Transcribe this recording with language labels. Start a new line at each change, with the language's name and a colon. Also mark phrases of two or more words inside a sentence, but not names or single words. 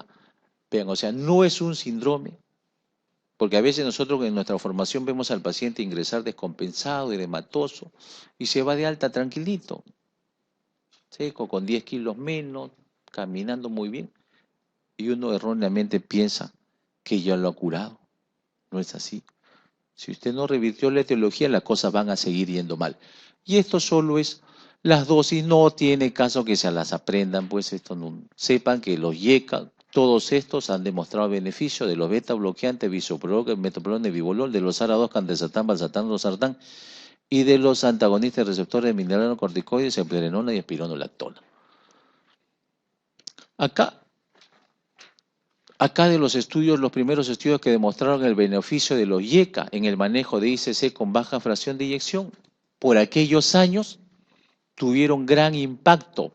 Spanish: Vean, o sea, no es un síndrome, porque a veces nosotros en nuestra formación vemos al paciente ingresar descompensado, edematoso, y se va de alta tranquilito, seco, con 10 kilos menos, caminando muy bien, y uno erróneamente piensa que ya lo ha curado. No es así. Si usted no revirtió la etiología, las cosas van a seguir yendo mal. Y esto solo es las dosis, no tiene caso que se las aprendan, pues esto no, sepan que los YECA, todos estos han demostrado beneficio de los beta bloqueantes, bisoprolol, metoprolol, nebivolol, de los ARA2, candesartán, valsartán, losartán, y de los antagonistas receptores de mineralocorticoides, eplerenona y espironolactona. Acá de los estudios, los primeros estudios que demostraron el beneficio de los YECA en el manejo de ICC con baja fracción de eyección, por aquellos años tuvieron gran impacto.